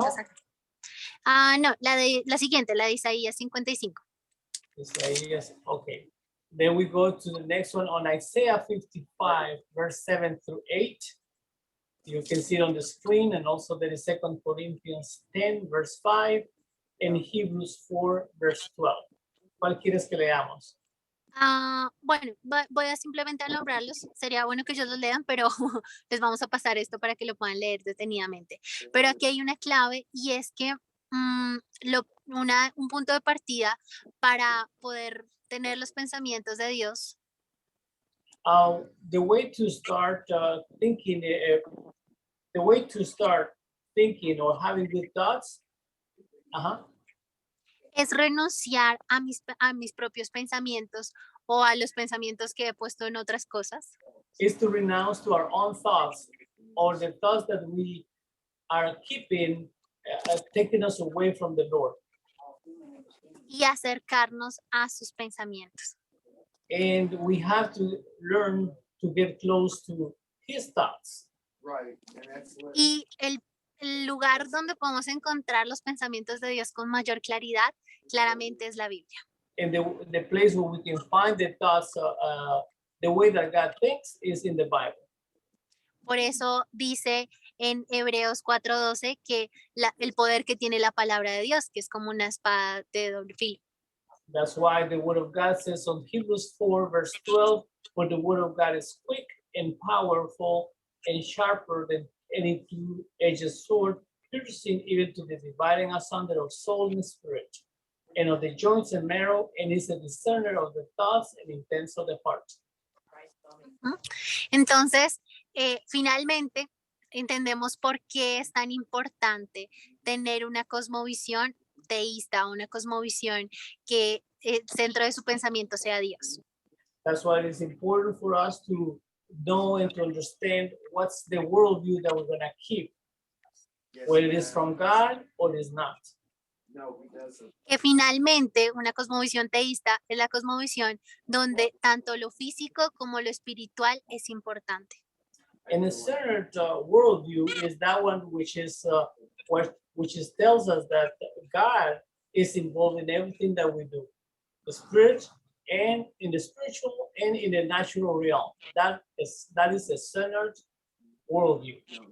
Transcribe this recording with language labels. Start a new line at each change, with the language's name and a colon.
Spanish: nuestras- no, la siguiente, la de Isaías 55. Isaías, okay.
English: Then we go to the next one on Isaiah 55, verse 7 through 8. You can see it on the screen, and also there is 2 Corinthians 10, verse 5, and Hebrews 4, verse 12.
Spanish: ¿Cuál quieres que leamos? Bueno, voy a simplemente a nombrarlos. Sería bueno que ellos los lean, pero les vamos a pasar esto para que lo puedan leer detenidamente. Pero aquí hay una clave y es que un punto de partida para poder tener los pensamientos de Dios
English: The way to start thinking, the way to start thinking or having good thoughts,
Spanish: es renunciar a mis propios pensamientos o a los pensamientos que he puesto en otras cosas
English: is to renounce to our own thoughts or the thoughts that we are keeping, taking us away from the Lord.
Spanish: y acercarnos a sus pensamientos.
English: And we have to learn to get close to his thoughts. Right, and that's what.
Spanish: Y el lugar donde podemos encontrar los pensamientos de Dios con mayor claridad, claramente es la Biblia.
English: And the place where we can find the thoughts, the way that God thinks is in the Bible.
Spanish: Por eso dice en Hebreos 4:12 que el poder que tiene la palabra de Dios, que es como una espada de doble filo.
English: That's why the word of God says on Hebrews 4, verse 12, for the word of God is quick and powerful and sharper than any two-edged sword, piercing even to the dividing asunder of soul and spirit, and of the joints and marrow, and is a discerner of the thoughts and intents of the heart.
Spanish: Entonces, finalmente, entendemos por qué es tan importante tener una cosmovisión teísta, una cosmovisión que el centro de su pensamiento sea Dios.
English: That's why it is important for us to know and to understand what's the worldview that we're going to keep, Yes, whether it is ma'am. from God or it is not. No, he doesn't.
Spanish: Que finalmente una cosmovisión teísta es la cosmovisión donde tanto lo físico como lo espiritual es importante.
English: And the centered worldview is that one which is tells us that God is involved in everything that we do, the spirit and in the spiritual and in the natural realm. That is a centered worldview.